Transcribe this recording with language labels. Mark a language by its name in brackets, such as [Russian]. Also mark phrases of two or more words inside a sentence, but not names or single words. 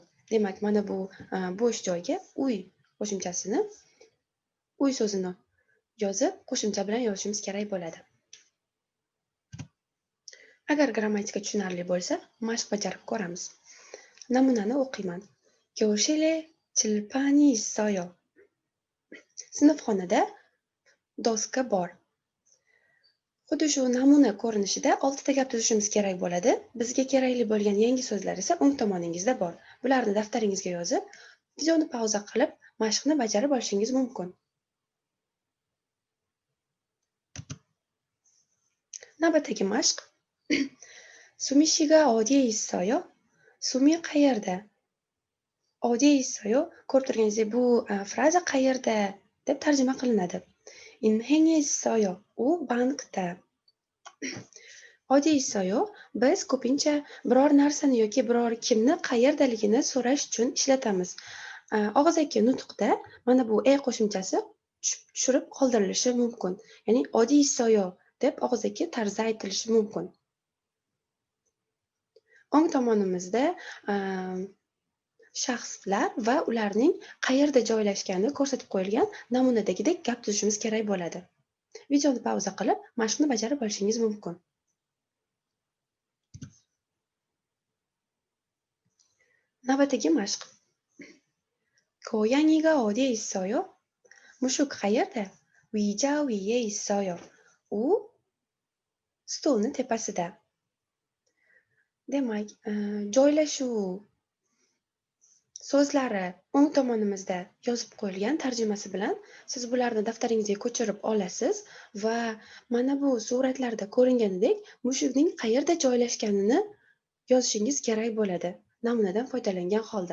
[Uzbek] Demak, mana bu bo'sh joyga uy qo'shimchasini, uy so'zini yozib, qo'shimcha bilan yozishimiz kerak bo'ladi. Agar grammatika tushunarli bo'lsa, mashq bajarib ko'ramiz. Namunani o'qiyman. [Korean] 교실에 칠판이 있어요. [Uzbek] Sinfxonada doska bor. Xuddi shu namuna ko'rinishida 6 ta gap tuzishimiz kerak bo'ladi. Bizga kerakli bo'lgan yangi so'zlar esa o'ng tomoningizda bor. Bularni daftaringizga yozib, videoni pauza qilib, mashqni bajarib olishingiz mumkin. Navbatdagi mashq. [Korean] 수미 씨가 어디에 있어요? [Uzbek] Sumi qayerda? [Korean] 어디에 있어요? [Uzbek] Ko'rib turganingizdek, bu fraza qayerda deb tarjima qilinadi. [Korean] 인행에 있어요. [Uzbek] U bankda. [Korean] 어디에 있어요? [Uzbek] Biz ko'pincha biror narsani yoki biror kimni qayerdaligini so'rash uchun ishlatamiz. Og'zaki nutqda mana bu qo'shimchasi tushirib qoldirilishi mumkin. Ya'ni [Korean] 어디 있어요 [Uzbek] deb og'zaki tarzda aytilishi mumkin. O'ng tomonimizda shaxslar va ularning qayerda joylashgani ko'rsatib qo'yilgan namunadagidek gap tuzishimiz kerak bo'ladi. Videoni pauza qilib, mashqni bajarib olishingiz mumkin. Navbatdagi mashq. [Korean] 고양이가 어디에 있어요? [Uzbek] Mushuk qayerda? [Korean] 의자 위에 있어요. [Uzbek] U stolni tepasida. Demak, joylashuv so'zlari o'ng tomonimizda yozib qo'yilgan tarjimasi bilan siz bularni daftaringizga ko'chirib olasiz va mana bu suratlarda ko'ringanidek mushukning qayerda joylashganini yozishingiz kerak bo'ladi, namunadan foydalangan holda.